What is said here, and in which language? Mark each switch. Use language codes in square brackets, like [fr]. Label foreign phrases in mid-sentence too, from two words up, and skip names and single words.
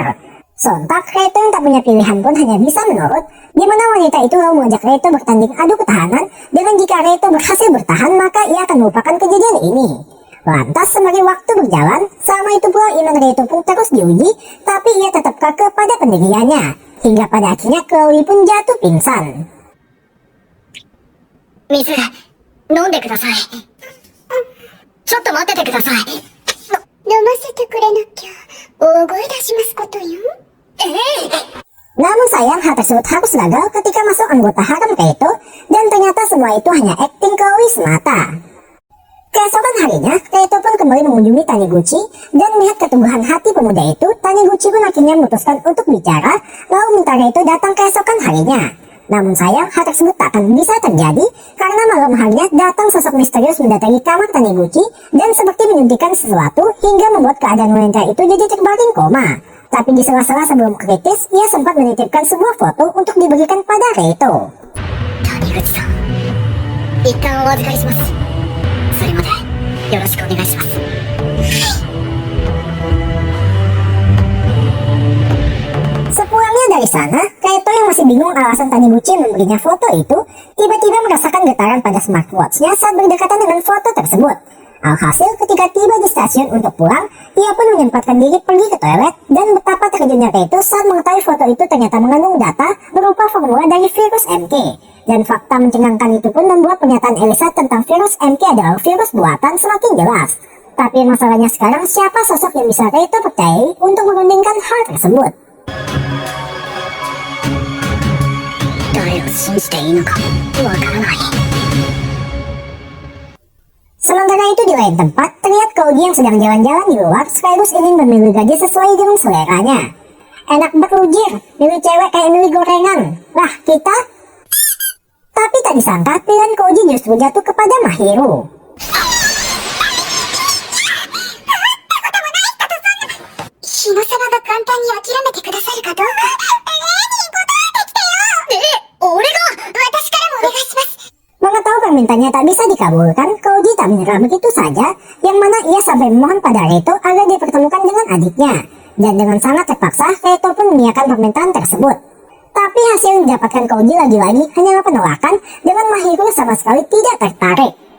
[id] Sontak Reito yang tak punya pilihan pun hanya bisa menurut, di mana wanita itu lalu mengajak Reito bertanding adu ketahanan dengan jika Reito berhasil bertahan maka ia akan melupakan kejadian ini. Lantas semakin waktu berjalan, sama itu pula iman Reito pun terus diuji, tapi ia tetap kekeh pada pendiriannya. Hingga pada akhirnya Chloe pun jatuh pingsan. [ja] 水飲んでください。ちょっと待っててください。飲ませてくれなきゃ大声出しますことよ。 [id] Namun sayang hal tersebut harus gagal ketika masuk anggota harem Reito, dan ternyata semua itu hanya akting Chloe semata. Keesokan harinya, Reito pun kembali mengunjungi Taniguchi, dan melihat keteguhan hati pemuda itu, Taniguchi pun akhirnya memutuskan untuk bicara, lalu minta Reito datang keesokan harinya. Namun sayang, hal tersebut tak akan bisa terjadi, karena malam harinya datang sosok misterius mendatangi kamar Taniguchi, dan seperti menyuntikkan sesuatu, hingga membuat keadaan wanita itu jadi terbaring koma. Tapi di sela-sela sebelum kritis, ia sempat menitipkan sebuah foto untuk diberikan pada Reito. [ja] Taniguchi さん、一旦お預かりします。それまでよろしくお願いします。 [id] Sepulangnya dari sana, Reito yang masih bingung alasan Taniguchi memberinya foto itu, tiba-tiba merasakan getaran pada smartwatch-nya saat berdekatan dengan foto tersebut. Alhasil ketika tiba di stasiun untuk pulang, ia pun menyempatkan diri pergi ke toilet, dan betapa terkejutnya Reito saat mengetahui foto itu ternyata mengandung data berupa formula dari virus MK. Dan fakta mencengangkan itu pun membuat pernyataan Elisa tentang virus MK adalah virus buatan semakin jelas. Tapi masalahnya sekarang siapa sosok yang bisa Reito percayai untuk menundingkan hal tersebut? [ja] 誰を信じていいのかわからない。 [id] Sementara itu di lain tempat, terlihat Koji yang sedang jalan-jalan di luar sekaligus ingin memilih gaji sesuai dengan seleranya. Enak berlujir, milih cewek kayak milih gorengan. Lah kita? Tapi tak disangka pilihan Koji justru jatuh kepada Mahiru. [ja] 日野様が簡単に諦めてくださるかどうか。俺が私からもお願いします。 [id] Mengetahui permintaannya tak bisa dikabulkan, Koji tak menyerah begitu saja, yang mana ia sampai memohon pada Reito agar dipertemukan dengan adiknya. Dan dengan sangat terpaksa, Reito pun mengiyakan permintaan tersebut. Tapi hasil yang didapatkan Koji lagi-lagi hanyalah penolakan, dengan Mahiru sama sekali tidak tertarik.